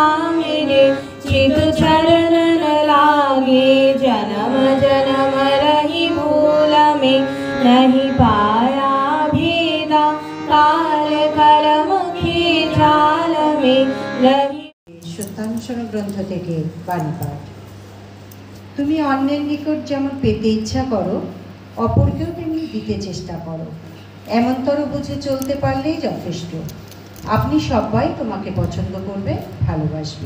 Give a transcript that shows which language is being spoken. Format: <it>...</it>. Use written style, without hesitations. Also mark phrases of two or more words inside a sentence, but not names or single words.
<hi>मेरे, चित चरण न लागे जन्म जन्म रही भूल में, नहीं पाया भेदा काल कलम के जाल में रही।</hi> <bn>সত্যানুসরণ গ্রন্থ থেকে বাণী পাঠ। তুমি অন্যের নিকট যেমন পেতে ইচ্ছা করো, অপরকেও তেমনি দিতে চেষ্টা করো। এমনতর বুঝে চলতে পারলেই যথেষ্ট। আপনি সবাই তোমাকে পছন্দ করবে, ভালোবাসবে।</bn>